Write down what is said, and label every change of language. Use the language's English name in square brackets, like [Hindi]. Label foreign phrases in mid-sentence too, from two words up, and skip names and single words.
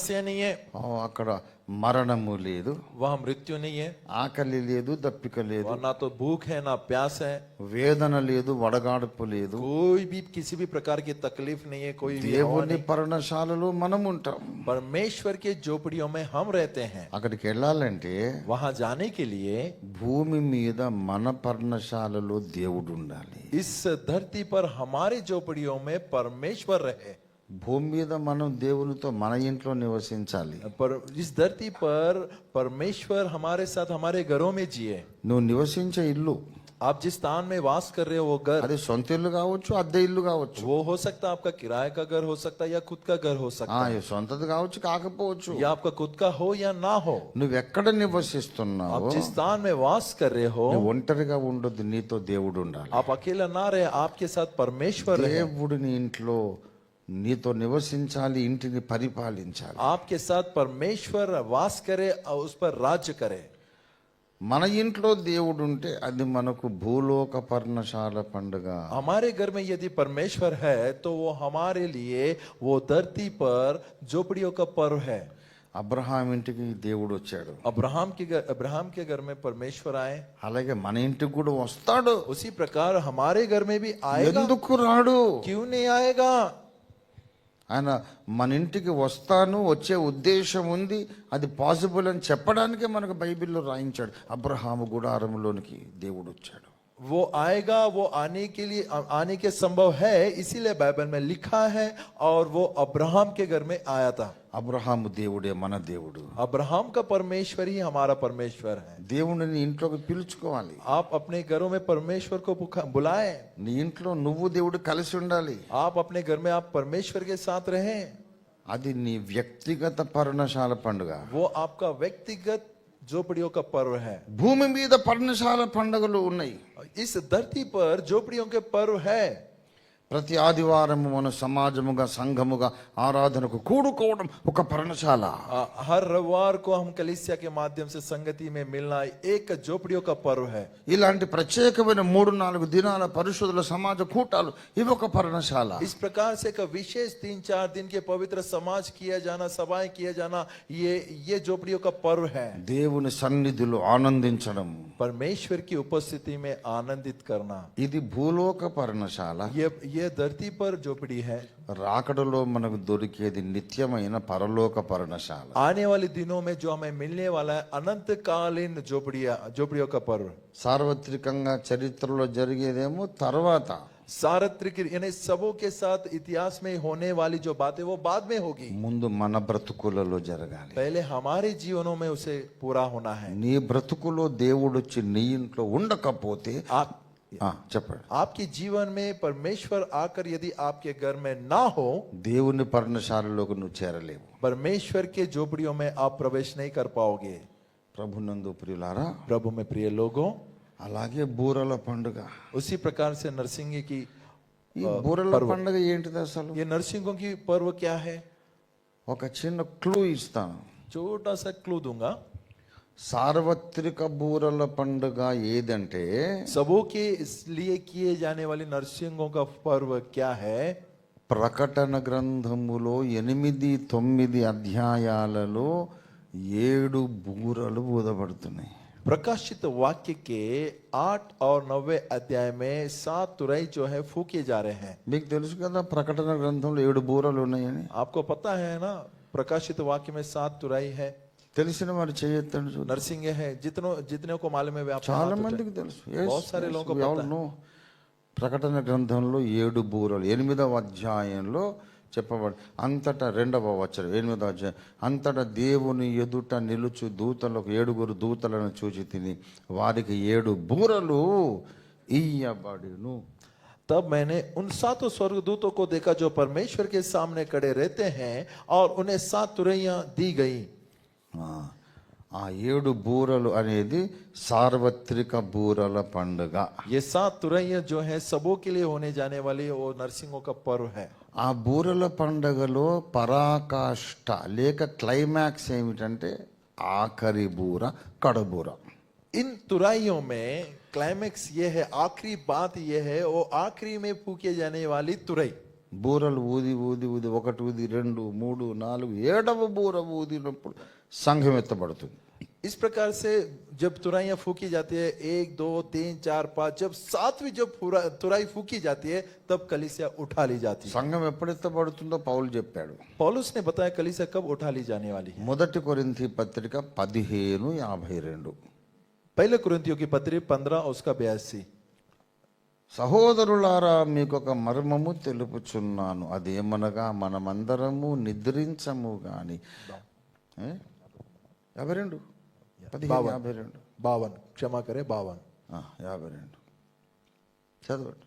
[Hindi] समस्या नहीं है, [Telugu] అక్కడ మరణము లేదు, [Hindi] वहाँ मृत्यु नहीं है, [Telugu] ఆకలి లేదు, దప్పిక లేదు, [Hindi] और ना तो भूख है ना प्यास है, [Telugu] వేదన లేదు, వడగాడుపు లేదు. [Hindi] कोई भी किसी भी प्रकार की तकलीफ नहीं है, कोई भी हवा [Telugu] దేవుని [Hindi] नहीं। [Telugu] పర్ణశాలలో మనం ఉంటాం. [Hindi] परमेश्वर के झोपड़ियों में हम रहते हैं। [Telugu] అక్కడికి వెళ్ళాలంటే [Hindi] वहां जाने के लिए [Telugu] భూమి మీద మన పర్ణశాలలో దేవుడు ఉండాలి. [Hindi] इस धरती पर हमारे झोपड़ियों में परमेश्वर रहे। [Telugu] భూమి మీద మనం దేవునితో మన ఇంట్లో నివసించాలి. [Hindi] पर इस धरती पर परमेश्वर हमारे साथ हमारे घरों में जिए। [Telugu] నువ్వు నివసించే ఇల్లు [Hindi] आप जिस स्थान में वास कर रहे हो वो घर, [Telugu] అది సొంత ఇల్లు కావచ్చు, అద్దె ఇల్లు కావచ్చు, [Hindi] वो हो सकता है आपका किराए का घर हो सकता है या खुद का घर हो सकता है, [Telugu] సొంతది కావచ్చు కాకపోవచ్చు. [Hindi] या आपका खुद का हो या ना हो। [Telugu] నువ్వెక్కడ నివసిస్తున్నావో [Hindi] आप जिस स्थान में वास कर रहे हो, [Telugu] నువ్వు ఒంటరిగా ఉండొద్దు, నీతో దేవుడు ఉండాలి. [Hindi] आप अकेला ना रहे, आपके साथ परमेश्वर रहे। [Telugu] దేవుడు నీ ఇంట్లో నీతో నివసించాలి, ఇంటిని పరిపాలించాలి. [Hindi] आपके साथ परमेश्वर वास करे और उस पर राज्य करे। [Telugu] మన ఇంట్లో దేవుడు ఉంటే అది మనకు భూలోక పర్ణశాల పండుగ. [Hindi] हमारे घर में यदि परमेश्वर है तो वो हमारे लिए वो धरती पर झोपड़ियों का पर्व है। [Telugu] అబ్రహాం ఇంటికి దేవుడు వచ్చాడు, [Hindi] अब्राहम के घर में परमेश्वर आए, [Telugu] అలాగే మన ఇంటికి కూడా వస్తాడు. [Hindi] उसी प्रकार हमारे घर में भी आएगा। [Telugu] ఎందుకు రాడు? [Hindi] क्यों नहीं आएगा? [Telugu] ఆయన మన ఇంటికి వస్తాను, వచ్చే ఉద్దేశం ఉంది, అది పాసిబుల్ అని చెప్పడానికే మనకు బైబిల్లో రాయించాడు. అబ్రహాము గుడారంలోనికి దేవుడు వచ్చాడు. [Hindi] वो आएगा, वो आने के लिए आने के संभव है, इसीलिए बाइबल में लिखा है, और वो अब्राहम के घर में आया था। [Telugu] అబ్రహాము దేవుడే మన దేవుడు. [Hindi] अब्राहम का परमेश्वर ही हमारा परमेश्वर है। [Telugu] దేవుడిని ఇంట్లోకి పిలుచుకోవాలి. [Hindi] आप अपने घरों में परमेश्वर को बुलाएं। [Telugu] నీ ఇంట్లో నువ్వు దేవుడు కలిసి ఉండాలి. [Hindi] आप अपने घर में आप परमेश्वर के साथ रहें। [Telugu] అది నీ వ్యక్తిగత పర్ణశాల పండుగ. [Hindi] वो आपका व्यक्तिगत झोपड़ियों का पर्व है। [Telugu] భూమి మీద పర్ణశాల పండుగలు ఉన్నాయి. [Hindi] इस धरती पर झोपड़ियों के पर्व है। [Telugu] ప్రతి ఆదివారము మన సమాజముగా సంఘముగా ఆరాధనకు కూడుకోవడం ఒక పర్ణశాల. [Hindi] हर रविवार को हम कलीसिया के माध्यम से संगति में मिलना एक झोपड़ियों का पर्व है। [Telugu] ఇలాంటి ప్రత్యేకమైన 3-4 దినాల పరిశుద్ధుల సమాజ కూటాలు ఇవి ఒక పర్ణశాల. [Hindi] इस प्रकार से एक विशेष 3-4 दिन के पवित्र समाज किया जाना, सभाएं किया जाना, ये झोपड़ियों का पर्व है। [Telugu] దేవుని సన్నిధిలో ఆనందించడం, [Hindi] परमेश्वर की उपस्थिति में आनंदित करना, [Telugu] ఇది భూలోక పర్ణశాల. [Hindi] ये धरती पर झोपड़ी है। [Telugu] రాకడలో మనకు దొరికేది నిత్యమైన పరలోక పర్ణశాల. [Hindi] आने वाले दिनों में जो हमें मिलने वाला है अनंतकालीन झोपड़ियों का पर्व। [Telugu] సార్వత్రికంగా చరిత్రలో జరిగేదేమో తర్వాత, [Hindi] सार्वत्रिक यानी सबों के साथ इतिहास में होने वाली जो बातें वो बाद में होगी, [Telugu] ముందు మన బ్రతుకులలో జరగాలి. [Hindi] पहले हमारे जीवनों में उसे पूरा होना है। [Telugu] నీ బ్రతుకులో దేవుడు వచ్చి నీ ఇంట్లో ఉండకపోతే చెప్పండి, [Hindi] आपके जीवन में परमेश्वर आकर यदि आपके घर में ना हो, [Telugu] దేవుని పర్ణశాలలోకి నువ్వు చేరలేవు. [Hindi] परमेश्वर के झोपड़ियों में आप प्रवेश नहीं कर पाओगे। [Telugu] ప్రభునందు ప్రియులారా, [Hindi] प्रभु में प्रिय लोगों, [Telugu] అలాగే బూరల పండుగ. [Hindi] उसी प्रकार से नरसिंह की [Telugu] ఈ బూరల పండుగ ఏంటిది అసలు? [Hindi] ये नरसिंहों की पर्व क्या है? [Telugu] ఒక చిన్న క్లూ ఇస్తాను. [Hindi] छोटा सा क्लू दूंगा। [Telugu] సార్వత్రిక బూరల పండుగ ఏదంటే, [Hindi] सबों के इसलिए किए जाने वाली नरसिंहों का पर्व क्या है? [Telugu] ప్రకటన గ్రంథములో 8-9 అధ్యాయాలలో 7 బూరలు ఊదబడుతున్నాయి. [Hindi] प्रकाशित वाक्य के 8 और 9 अध्याय में 7 तुरई जो है फूके जा रहे हैं। [Telugu] మీకు తెలుసు కదా ప్రకటన గ్రంథంలో 7 బూరలు ఉన్నాయని. [Hindi] आपको पता है ना, प्रकाशित वाक्य में 7 तुरई है। [Telugu] తెలిసిన వారు చేయొద్దండి. [Hindi] नरसिंह है, जितने को मालूम है [Telugu] చాలా మందికి తెలుసు. [Hindi] बहुत सारे लोगों को पता है। [Telugu] ప్రకటన గ్రంథంలో 7 బూరలు 8వ అధ్యాయంలో చెప్పబడి, అంతటా 2వ వచనం 8వ అధ్యాయం, అంతటా దేవుని ఎదుట నిలుచు దూతలకు 7 దూతలను చూచి తిని వారికి 7 బూరలు ఇయ్యబడును. [Hindi] तब मैंने उन 7 स्वर्गदूतों को देखा जो परमेश्वर के सामने खड़े रहते हैं, और उन्हें 7 तुरैयां दी गई। [Telugu] ఆ 7 బూరలు అనేది సార్వత్రిక బూరల పండుగ. [Hindi] ये 7 तुरैयां जो है सबों के लिए होने जाने वाली वो नरसिंहों का पर्व है। [Telugu] ఆ బూరల పండుగలో పరాకాష్ట లేక క్లైమాక్స్ ఏమిటంటే ఆఖరి బూర, కడబూర. [Hindi] इन तुराइयों में क्लाइमेक्स ये है, आखिरी बात ये है, वो आखिरी में फूके जाने वाली तुरई. [Telugu] బూరలు ఊది ఊది ఊది ఒకటి ఊది 2 3 4 7వ బూర ఊదినప్పుడు సంఘం ఎత్తబడుతుంది. [Hindi] इस प्रकार से जब तुराइयां फूकी जाती है 1 2 3 4 5, जब 7वीं जब तुराई फूकी जाती है तब कलीसिया उठा ली जाती है. [Telugu] సంఘం ఎప్పుడు ఎత్తబడుతుందో పౌలు చెప్పాడు. [Hindi] पौलुस ने बताया कलीसिया कब उठा ली जाने वाली है. [Telugu] మొదటి కొరింథీ పత్రిక 15:52. [Hindi] पहले कुरिन्थियों की पत्री 15 और उसका 82. [Telugu] సహోదరులారా మీకొక మర్మము తెలుపుచున్నాను, అదేమనగా మనమందరము నిద్రించము గాని 52 [Hindi] 52 क्षमा करे 52. [Telugu] 52 చదవండి.